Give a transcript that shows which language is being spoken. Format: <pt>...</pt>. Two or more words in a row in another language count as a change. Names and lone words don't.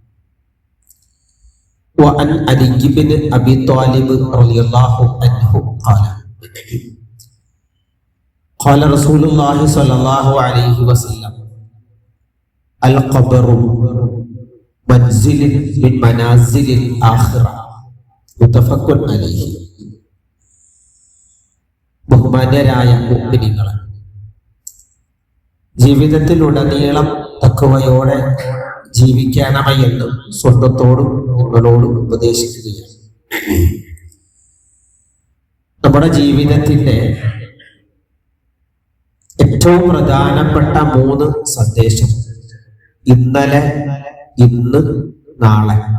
<ar>وعن علي بن أبي طالب رضي الله عنه قال رسول الله صلى الله عليه وسلم: القبر منزل من منازل الآخرة. متفق عليه.</ar> <ml>ബഹുമാന്യരായ മുഅ്മിനീങ്ങളെ, ജീവിതത്തിലുടനീളം തഖ്വയോടെ ജീവിക്കണമെന്ന് സ്വന്തത്തോടും നിങ്ങളോടും ഉപദേശിക്കുകയാണ്. നമ്മുടെ ജീവിതത്തിന്റെ ഏറ്റവും പ്രധാനപ്പെട്ട 3 സന്ദേശം: ഇന്നലെ, ഇന്ന്, നാളെ.</ml>